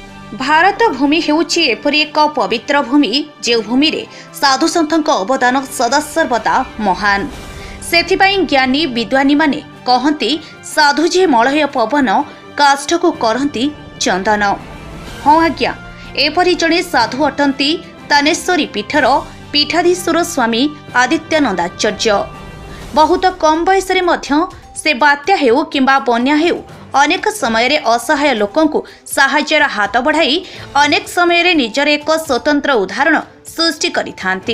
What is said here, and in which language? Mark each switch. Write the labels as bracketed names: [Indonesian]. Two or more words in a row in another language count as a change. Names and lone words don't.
[Odia] ଭାରତ ଭୂମି ହେଉଛି ଏପରି ଏକ ପବିତ୍ର ଭୂମି ଯେ ଭୂମି ରେ ସାଧୁ ସନ୍ଥଙ୍କ ଅବଦାନ ସଦା ସର୍ବଦା ମହାନ। ସେଥିପାଇଁ ଜ୍ଞାନୀ ବିଦ୍ୱାନୀ ମାନେ କହନ୍ତି ସାଧୁ ଯେ ମଳୟ ପବନ କାଷ୍ଠ କୁ କରନ୍ତି ଚନ୍ଦନ। ହଁ ଆଜ୍ଞା, ଏପରି ଜଣେ ସାଧୁ ଅଟନ୍ତି ତାନେଶ୍ୱରୀ ପୀଠର ପୀଠାଧୀଶ୍ୱର ସ୍ୱାମୀ ଆଦିତ୍ୟାନନ୍ଦାଚାର୍ଯ୍ୟ। ବହୁତ କମ ବୟସ ସେ ବାତ୍ୟା ହେଉ କିମ୍ବା ବନ୍ୟା ହେଉ ଅନେକ ସମୟ ଅସହାୟ ଲୋକଙ୍କୁ ସାହାଯ୍ୟର ହାତ ବଢ଼ାଇ ଅନେକ ସମୟ ନିଜର ଏକ ସ୍ୱତନ୍ତ୍ର ଉଦାହରଣ ସୃଷ୍ଟି କରିଥାନ୍ତି।